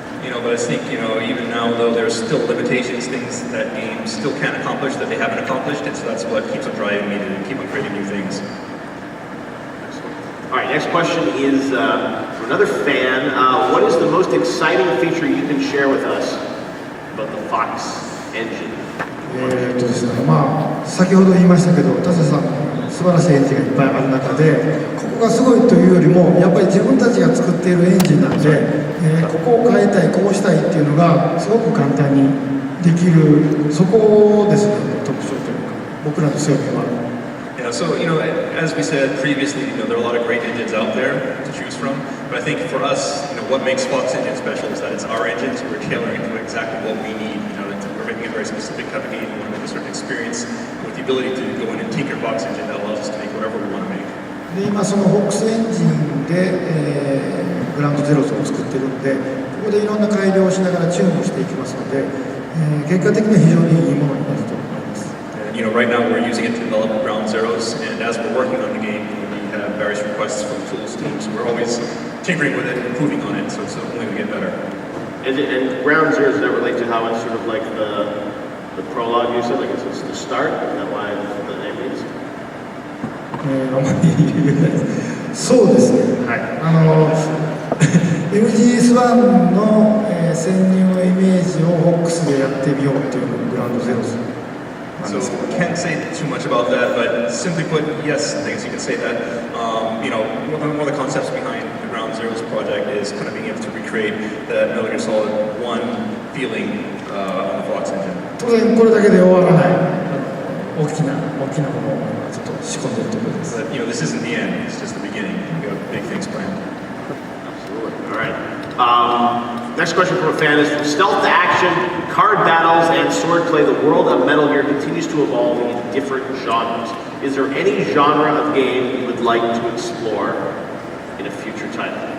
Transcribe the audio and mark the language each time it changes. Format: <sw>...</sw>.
<en>You know, but I think, you know, even now, though, there's still limitations, things that games still can't accomplish that they haven't accomplished, and so that's what keeps on driving me to keep on creating new things. All right, next question is from another fan. What is the most exciting feature you can share with us about the Fox engine?</en> <ja>ですね、まあ先ほど言いましたけど、田瀬さん素晴らしいエンジンがいっぱいある中で、ここがすごいというよりもやっぱり自分たちが作っているエンジンなんで、ここを変えたい、こうしたいっていうのがすごく簡単にできる、そこですね、特徴というか僕らの強みは。</ja> <en>Yeah, so, you know, as we said previously, you know, there are a lot of great engines out there to choose from, but I think for us, you know, what makes Fox Engine special is that it's our engines, we're tailoring it to exactly what we need. You know, we're making a very specific type of game, we want to make a certain experience with the ability to go in and tinker Fox Engine that allows us to make whatever we want to make.</en> <ja>で今そのフォックスエンジンで、グランドゼロスを作ってるんで、ここでいろんな改良をしながらチューンをしていきますので、結果的には非常にいいものになると思います。</ja> <en>You know, right now we're using it to develop ground zeros, and as we're working on the game, we have various requests from tools teams. We're always tinkering with it, improving on it, so it's only going to get better. And ground zero, does that relate to how it's sort of like the prologue you said, like it's the start? Is that why the name is?</en> <ja>あまり言えないです。そうですね。はい。 MGS1 の、潜入のイメージをホックスでやってみようっていうのがグランドゼロス。</ja> <en>So can't say too much about that, but simply put, yes, I guess you can say that. You know, one of the concepts behind the Ground Zeroes project is kind of being able to recreate the Metal Gear Solid 1 feeling on the Fox engine.</en> <ja>当然これだけで終わらない大きなものをちょっと仕込んでいるところです。</ja> <en>But you know, this isn't the end; it's just the beginning. We have big things planned. Absolutely. All right. Next question from a fan is: from stealth to action, card battles, and swordplay, the world of Metal Gear continues to evolve in different genres. Is there any genre of game you would like to explore in a future title?</en>